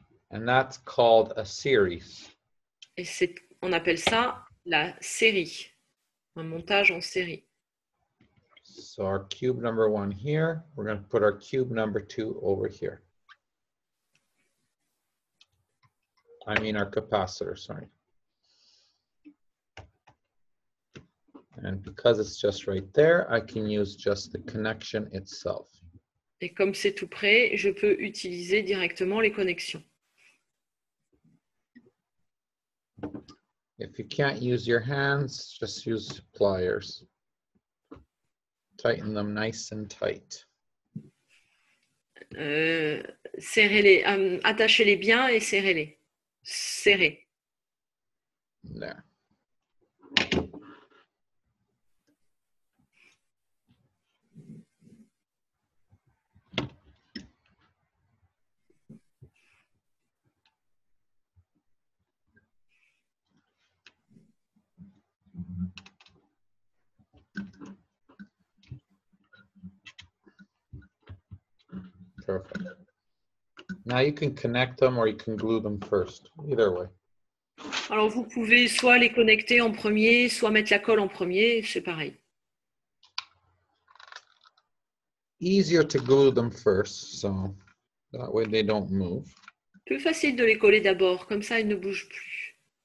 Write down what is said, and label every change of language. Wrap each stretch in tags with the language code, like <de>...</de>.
<en>And that's called a series.</en> <fr>Et on appelle ça la série, un montage en série.</fr> <en>So our cube number 1 here, we're going to put our cube number 2 over here. I mean our capacitor, sorry. And because it's just right there, I can use just the connection itself.</en> <fr>Et comme c'est tout près, je peux utiliser directement les connexions.</fr> <en>If you can't use your hands, just use pliers. Tighten them nice and tight.</en> <fr>Serrez-les, attachez-les bien et serrez-les. Serrez.</fr> <en>There. Perfect. Now you can connect them or you can glue them first, either way.</en> <fr>Alors vous pouvez soit les connecter en premier, soit mettre la colle en premier, c'est pareil.</fr> <en>Easier to glue them first, so that way they don't move.</en> <fr>Plus facile de les coller d'abord, comme ça ils ne bougent plus.</fr>